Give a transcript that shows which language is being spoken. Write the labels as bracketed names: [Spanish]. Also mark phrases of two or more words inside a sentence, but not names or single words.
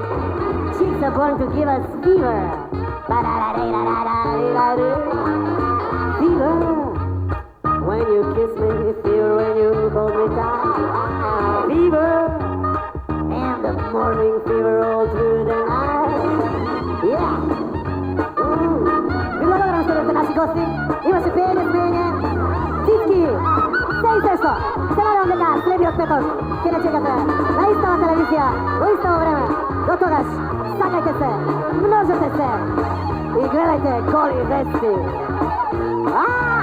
[English] Chicks are born to give us fever. Fever. When you kiss me, fever when you hold me tight. Fever. And the morning fever all through the night. Yeah. [Macedonian] Благодарам се за наши гости. Имаше пеење, смеење. Всички. Се и сешто. Се надевам дека следниот петок ќе не чекате на истава телевизија, во иставо време. До тогаш, сакајте се, множете се и гледајте голи вести.